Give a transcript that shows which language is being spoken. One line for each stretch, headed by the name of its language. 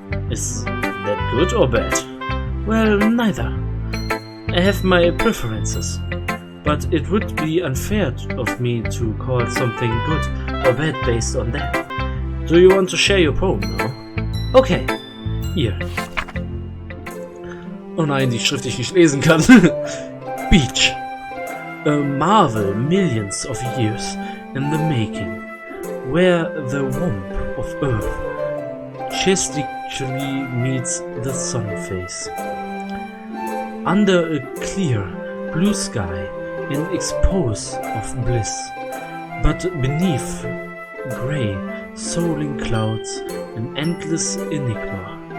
English: Is that good or bad? Well, neither. I have my preferences, but it would be unfair of me to call something good or bad based on that. Do you want to share your poem now?
German: Okay, hier. Oh nein, die Schrift, die ich nicht lesen kann.
English: Beach. A marvel millions of years in the making, where the womb of earth chastically meets the sun face. Under a clear blue sky in expose of bliss, but beneath grey soaring clouds an endless enigma.